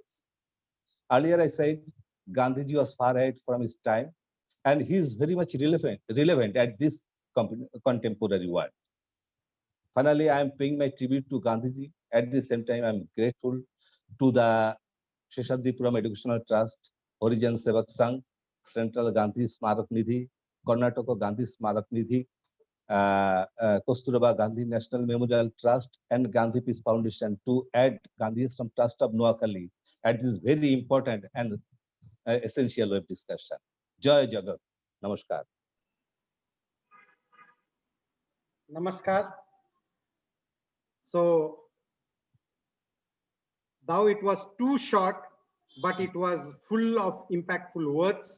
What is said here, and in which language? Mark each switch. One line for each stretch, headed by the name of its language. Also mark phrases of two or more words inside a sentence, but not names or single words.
English: Earlier I said Gandhiji was far ahead from his time, and he is very much relevant at this contemporary world. Finally, I am paying my tribute to Gandhiji. At the same time, I am grateful to the Sheshadipuram Educational Trust, Horijan Sevak Sangh, Central Gandhi Smarak Nidhi, Karnataka Gandhi Smarak Nidhi, Kasturba Gandhi National Memorial Trust, and Gandhi Peace Foundation to add Gandhi Ashram Trust of Noakhali at this very important and essential web discussion.
Hindi: Jai Jagat.
English: Namaskar. Namaskar. So though it was too short, but it was full of impactful words.